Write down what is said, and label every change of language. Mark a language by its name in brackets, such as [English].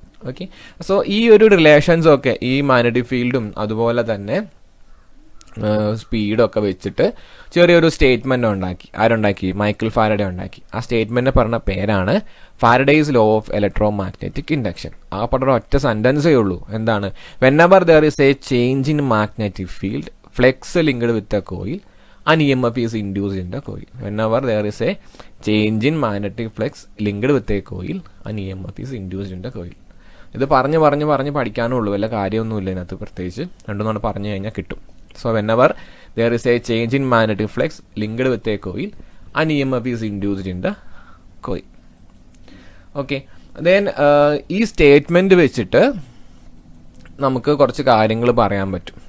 [Malayalam] Okay, so ഈ ഒരു റിലേഷൻസും ഒക്കെ ഈ മാഗ്നറ്റിക് ഫീൽഡും അതുപോലെ തന്നെ സ്പീഡൊക്കെ വെച്ചിട്ട് ചെറിയൊരു സ്റ്റേറ്റ്മെന്റ് ഉണ്ടാക്കി. ആരുണ്ടാക്കി? മൈക്കിൾ ഫാരഡെ ഉണ്ടാക്കി. ആ സ്റ്റേറ്റ്മെന്റ് പറഞ്ഞ പേരാണ് Faraday's law of electro magnetic induction. ആ പറഞ്ഞ ഒറ്റ സെന്റൻസേ ഉള്ളൂ. എന്താണ്? [English] Whenever there is a change in magnetic field flux linked with a coil an EMF is induced in the coil. Whenever there is a change in magnetic flux linked with a coil, an EMF is induced in the coil. [Malayalam] ഇത് പറഞ്ഞ് പഠിക്കാനുള്ളൂ, വല്ല കാര്യമൊന്നുമില്ല ഇതിനകത്ത് പ്രത്യേകിച്ച്. രണ്ടും പറഞ്ഞു കഴിഞ്ഞാൽ കിട്ടും. [English] So whenever there is a change in magnetic flux linked with a coil, an EMF is induced in the coil. [Malayalam] Okay, then ഈ സ്റ്റേറ്റ്മെന്റ് വെച്ചിട്ട് നമുക്ക് കുറച്ച് കാര്യങ്ങൾ പറയാൻ പറ്റും.